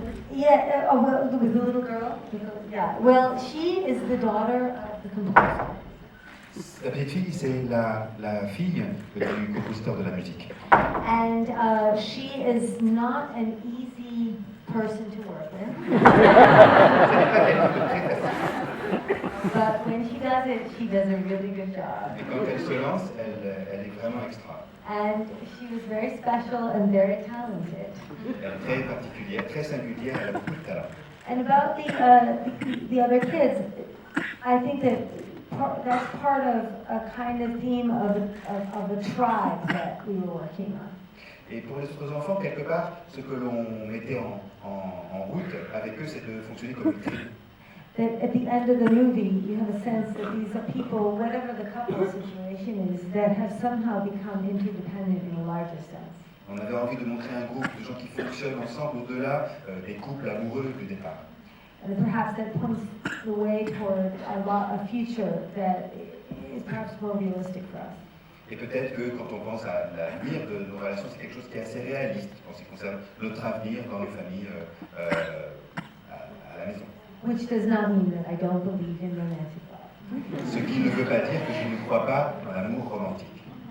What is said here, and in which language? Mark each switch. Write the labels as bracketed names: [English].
[English] Well, with the little girl? Yeah, well, she is the daughter of the composer. [French] La petite fille, c'est la fille du compositeur de la musique. [English] And she is not an easy person to work with. But when she does a really good job. [French] Et quand elle se lance, elle est vraiment extra. [English] And she was very special and very talented. [French] Elle est très particulière, très singulière, elle a beaucoup de talent. [English] And about the other kids, I think that that's part of a kind of theme of a tribe that we were working on. [French] Et pour les autres enfants, quelque part, ce que l'on mettait en route avec eux, c'est de fonctionner comme une tribu. [English] That at the end of the movie, you have a sense that these are people, whatever the couple situation is, that have somehow become interdependent in a larger sense. [French] On avait envie de montrer un groupe de gens qui fonctionnent ensemble au-delà des couples amoureux du départ. [English] And perhaps that points the way toward a future that is perhaps more realistic for us. [French] Et peut-être que quand on pense à l'avenir de nos relations, c'est quelque chose qui est assez réaliste en ce qui concerne notre avenir dans les familles à la maison. [English] Which does not mean that I don't believe in romantic love. [French] Ce qui ne veut pas dire que je ne crois pas dans l'amour romantique.